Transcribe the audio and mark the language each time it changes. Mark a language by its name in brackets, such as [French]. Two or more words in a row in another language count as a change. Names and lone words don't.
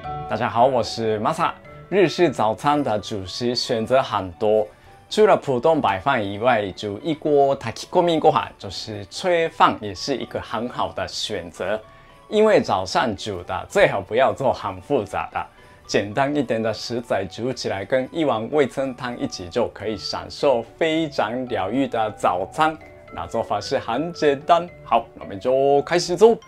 [Chinese] 大家好，我是 Masa。日式早餐的主食选择很多，除了普通白饭以外，煮一锅炊き込みご飯，就是炊饭，也是一个很好的选择。因为早上煮的最好不要做很复杂的，简单一点的食材煮起来，跟一碗味噌汤一起就可以享受非常疗愈的早餐。那做法是很简单，好，那我们就开始做。